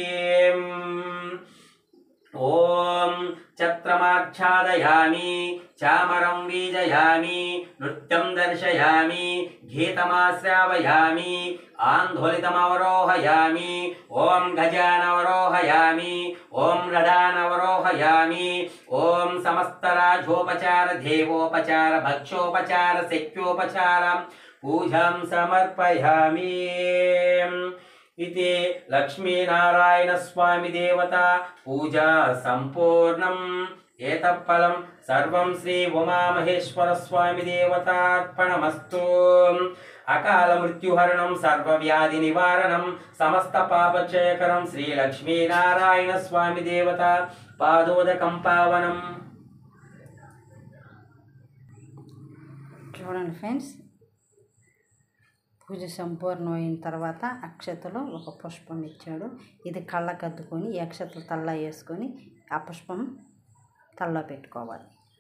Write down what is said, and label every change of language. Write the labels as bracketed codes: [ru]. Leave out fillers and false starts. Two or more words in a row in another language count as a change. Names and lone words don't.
[sa] ఓం ఛత్రమాచ్ఛాదయామి చామరం వీజయామి నృత్యం దర్శయామి గీతమాశ్రావయామి ఆందోళితమవరోహయామి. ఓం గజానవరోహయామి ఓం రథానవరోహయామి. ఓం సమస్తరాజోపచార దేవోపచార భక్షోపచార శక్యోపచారం పూజాం సమర్పయామి. इति लक्ष्मीनारायण स्वामी देवता पूजा संपूर्णम्. एतत्फलं सर्वं श्री उमामहेश्वर स्वामी देवतार्पणमस्तु. अकाल मृत्युहरणं सर्वव्याधि निवारणं समस्त पापक्षयकरं श्री लक्ष्मीनारायण स्वामी देवता पादोदकं पावनं. [te] చూడండి ఫ్రెండ్స్, పూజ సంపూర్ణమైన తర్వాత అక్షతలో ఒక పుష్పం ఇచ్చాడు. ఇది కళ్ళకద్దుకొని ఈ అక్షతలు తల్ల వేసుకొని ఆ పుష్పం తల్లో పెట్టుకోవాలి.